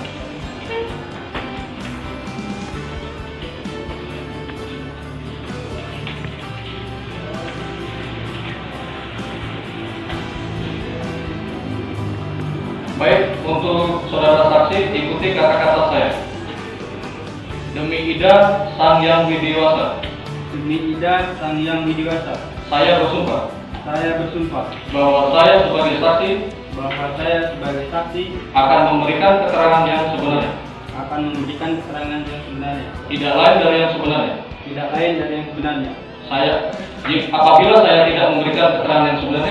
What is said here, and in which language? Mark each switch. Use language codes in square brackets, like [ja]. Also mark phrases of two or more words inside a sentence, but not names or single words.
[id] Baik, untuk saudara saksi ikuti kata-kata saya. Demi Ida Sang Hyang Widiwasa. Demi Ida Sang Hyang Widiwasa. Saya bersumpah. Saya bersumpah Bahwa saya sebagai saksi. bahwa saya sebagai saksi Akan memberikan keterangan yang sebenarnya. akan memberikan keterangan yang sebenarnya. Tidak lain dari yang sebenarnya. Tidak lain dari yang sebenarnya. Apabila saya tidak memberikan keterangan yang sebenarnya.